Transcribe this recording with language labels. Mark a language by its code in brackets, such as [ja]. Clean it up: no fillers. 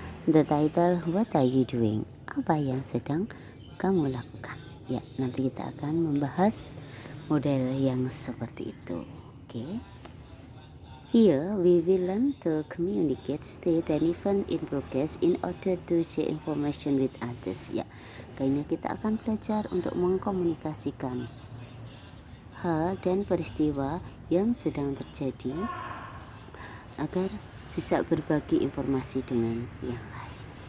[en] The title, what are you doing? [id] Apa yang sedang kamu lakukan? Ya, nanti kita akan membahas model yang seperti itu. Oke. [en] Here we will learn to communicate state and event in progress in order to share information with others. [id] Ya, kayaknya kita akan belajar untuk mengkomunikasikan hal dan peristiwa yang sedang terjadi agar bisa berbagi informasi dengan yang lain.